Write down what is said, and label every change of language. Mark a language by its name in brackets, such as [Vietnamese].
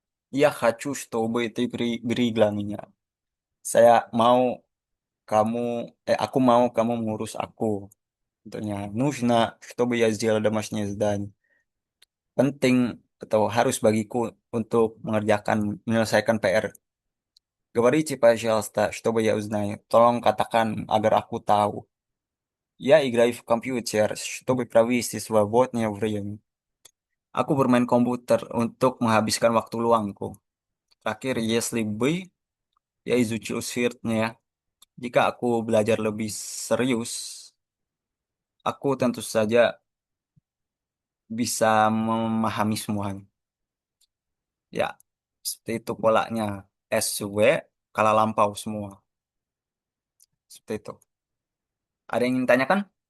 [Russian] Dia хочу, чтобы ты берегла меня. [Indonesian] Saya mau kamu, aku mau kamu mengurus aku. [Russian] Contohnya, нужно, чтобы я сделал домашнее задание. [Indonesian] Penting atau harus bagiku untuk menyelesaikan PR. [Russian] Говорите, пожалуйста, чтобы я узнаю. [Indonesian] Tolong katakan agar aku tahu. [Russian] Я играю в компьютер, чтобы провести свободное время. [Indonesian] Aku bermain komputer untuk menghabiskan waktu luangku. [Russian] Terakhir, если бы я изучил сверхnya. [Indonesian] Jika aku belajar lebih serius, aku tentu saja bisa memahami semuanya. Ya, seperti itu polanya. SW, kala lampau semua. Seperti itu. Ada yang ingin tanyakan?